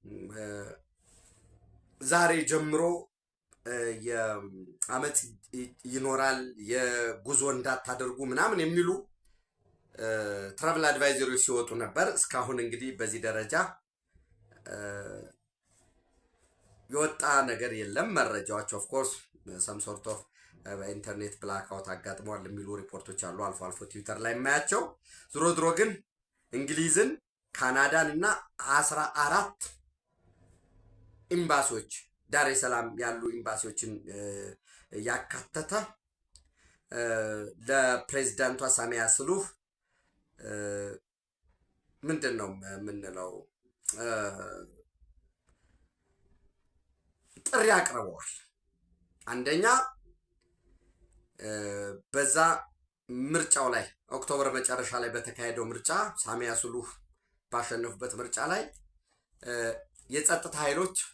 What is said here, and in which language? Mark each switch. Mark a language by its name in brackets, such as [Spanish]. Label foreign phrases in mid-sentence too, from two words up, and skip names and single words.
[Amharic] ዛሬ ጀምሮ የአመት ይኖራል የጉዞ እንዳታደርጉ ምናምን የሚሉ [English] travel advisories [Amharic] ሲወጡ ነበር። እስካሁን እንግዲህ በዚህ ደረጃ የወጣ ነገር የለም። መረጃዎች [English] of course some sort of [Amharic] በኢንተርኔት ብላክአውት አጋጥመዋል የሚሉ ሪፖርቶች አሉ፣ አልፎ አልፎ ትዊተር ላይ የማያቸው። ዝሮ ዝሮ ግን እንግሊዝን፣ ካናዳን እና 14 ኤምባሲዎች ዳሬ ሰላም ያሉ ኤምባሲዎችን ያካተተ ለፕሬዚዳንቷ ሳሚያ ስሉህ ምንድን ነው የምንለው ጥሪ አቅርበዋል። አንደኛ በዛ ምርጫው ላይ ኦክቶበር መጨረሻ ላይ በተካሄደው ምርጫ ሳሚያ ስሉህ ባሸነፉበት ምርጫ ላይ የጸጥታ ኃይሎች